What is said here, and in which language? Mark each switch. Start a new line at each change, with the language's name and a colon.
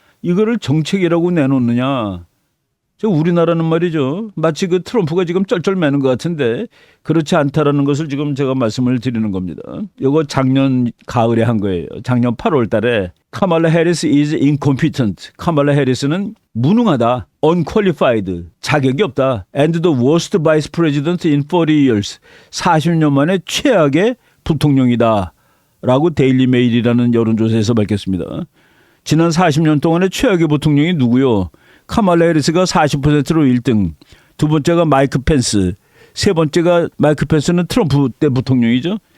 Korean: 이거를 정책이라고 내놓느냐. 저 우리나라는 말이죠. 마치 그 트럼프가 지금 쩔쩔매는 것 같은데 그렇지 않다라는 것을 지금 제가 말씀을 드리는 겁니다. 이거 작년 가을에 한 거예요. 작년 8월 달에 카말라 해리스
English: is incompetent.
Korean: 카말라 해리스는 무능하다. unqualified. 자격이 없다.
English: and the worst vice president in 40 years.
Korean: 40년 만에 최악의 부통령이다. 라고 데일리 메일이라는 여론조사에서 밝혔습니다. 지난 40년 동안의 최악의 부통령이 누구요? 카말라 해리스가 40%로 1등, 두 번째가 마이크 펜스, 세 번째가 마이크 펜스는 트럼프 때 부통령이죠.